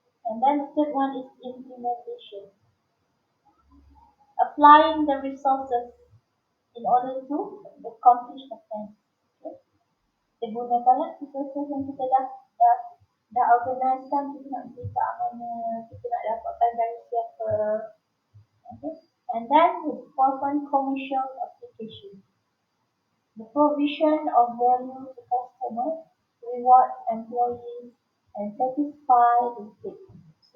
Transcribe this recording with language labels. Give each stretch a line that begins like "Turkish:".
English: And then the third one is implementation. Applying the resources in order to accomplish the plan. Okay.
Malay: Kita gunakanlah resources yang kita dah organize kan, kita nak beri kat mana, kita nak dapatkan dari siapa.
English: Okay. And then the fourth one, commercial application. The provision of value to customers, reward employees, and satisfy the stakeholders.